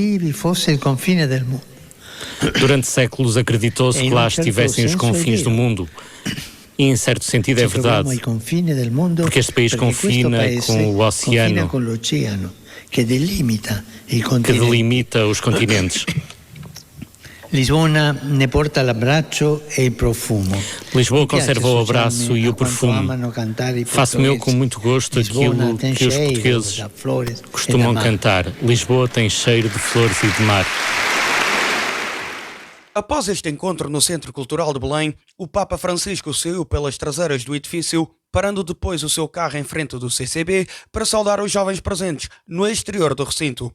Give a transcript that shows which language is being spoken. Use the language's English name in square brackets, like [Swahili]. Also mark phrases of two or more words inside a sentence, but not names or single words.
[Portuguese] Durante séculos acreditou-se que lá estivessem os confins do mundo. E em certo sentido é verdade, porque este país confina com o oceano, que delimita os continentes. [Italian] Lisboa ne porta l'abbraccio e il profumo. [Portuguese] Lisboa conserva o abraço e o perfume. Faço meu com muito gosto aquilo que os portugueses costumam cantar. Lisboa tem cheiro de flores e de mar. Após este encontro no Centro Cultural de Belém, o Papa Francisco saiu pelas traseiras do edifício, parando depois o seu carro em frente do CCB para saudar os jovens presentes no exterior do recinto.